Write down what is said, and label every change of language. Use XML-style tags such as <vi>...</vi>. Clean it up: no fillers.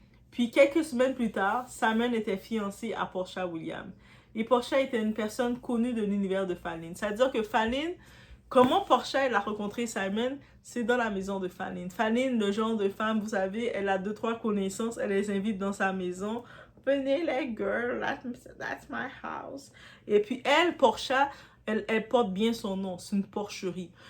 <fr>Puis quelques semaines plus tard, Simon était fiancé à Porsha Williams. Et Porsha était une personne connue de l'univers de Fallin. C'est-à-dire que Fallin, comment Porsha elle a rencontré Simon, c'est dans la maison de Fallin. Fallin, le genre de femme, vous savez, elle a 2-3 connaissances, elle les invite dans sa maison. Venez les</fr> <en>girls, that's my house.</en> <fr>Et puis elle, Porsha, elle porte bien son nom, c'est une porcherie.</fr>